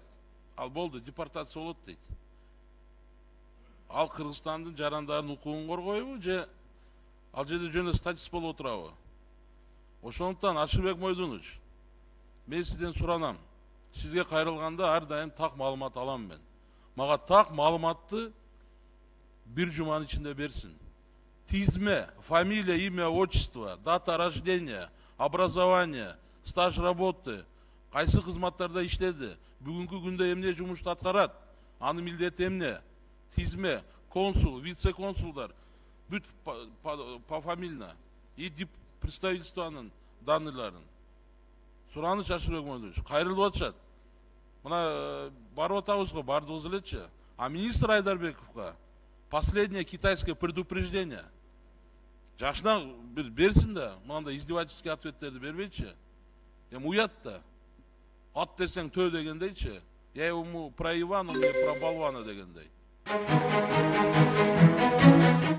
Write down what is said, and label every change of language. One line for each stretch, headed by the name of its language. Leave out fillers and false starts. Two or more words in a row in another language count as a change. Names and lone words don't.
Kyrgyz: Ал болду, депортация болот дейт. Ал Кыргызстандын жарандардын укугун коргойбу же ал жерде жөн эле статист болуп отурабы? Ошондуктан Ашырбек Мойдунович, мен сизден суранам. Сизге кайрылганда ар дайым так маалымат алам мен. Мага так маалыматты бир жуманын ичинде берсин. Тизме,
Russian: фамилия, имя, отчество, дата рождения, образование, стаж работы,
Kyrgyz: кайсы кызматтарда иштеди, бүгүнкү күндө эмне жумушту аткарат, анын милдети эмне, тизме, консул, вице-консулдар, бүт пофамильно,
Russian: и представительствонун данныйларын.
Kyrgyz: Сураныч, Ашырбек Мойдунович, кайрылып атышат. Мына барып атабыз го, бардыбыз элечи.
Russian: А министр Айдарбековго последнее китайское предупреждение.
Kyrgyz: Жашына берсин да, мынандай
Russian: издевательский ответтерди
Kyrgyz: бербейчи. Эми уят да. Ат десең төө дегендейчи.
Russian: Я ему про Ивана, мне про болвана
Kyrgyz: дегендей.